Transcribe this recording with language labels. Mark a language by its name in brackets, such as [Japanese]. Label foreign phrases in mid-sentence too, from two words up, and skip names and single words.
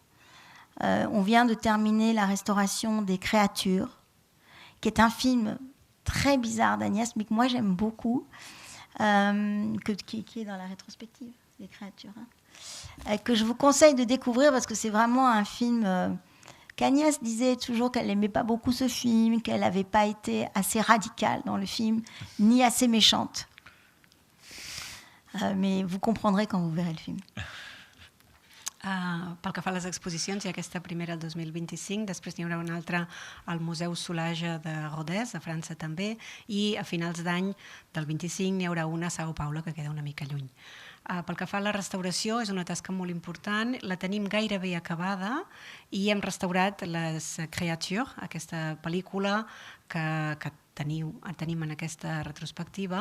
[French] On vient de terminer la restauration des Créatures, qui est un film très bizarre d'Agnès, mais que moi j'aime beaucoup, qui est dans la rétrospective des Créatures, que je vous conseille de découvrir parce que c'est vraiment un film qu'Agnès disait toujours qu'elle n'aimait pas beaucoup ce film, qu'elle n'avait pas été assez radicale dans le film, ni assez méchante. Mais vous comprendrez quand vous verrez le film. [Catalan] Pel que fa a les exposicions, hi ha aquesta primera el 2025, després n'hi haurà una altra al Museu Soulage de Rodez, a França també, i a finals d'any del 25 n'hi haurà una a Sao Paulo, que queda una mica lluny. Pel que fa a la restauració, és una tasca molt important, la tenim gairebé acabada i hem restaurat Les Créatures, aquesta pel·lícula que tenim en aquesta retrospectiva.